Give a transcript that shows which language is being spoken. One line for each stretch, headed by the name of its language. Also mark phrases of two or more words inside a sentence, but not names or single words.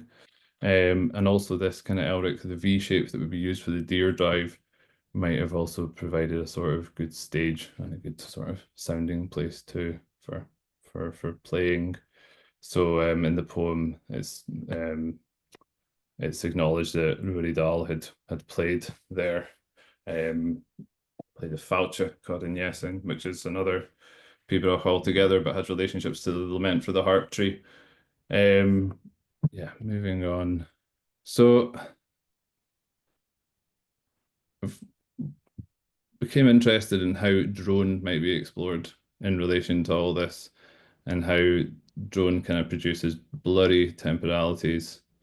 English: And also this kind of Elric, the V shape that would be used for the deer drive, might have also provided a sort of good stage and a good sort of sounding place too for playing. So in the poem, it's acknowledged that Pìobaire Dall had played there, played a fáilte choire-eòlach, which is another pibroch altogether, but has relationships to the Lament for the Heart Tree. Yeah, moving on. So I've became interested in how drone might be explored in relation to all this, and how drone kind of produces blurry temporalities.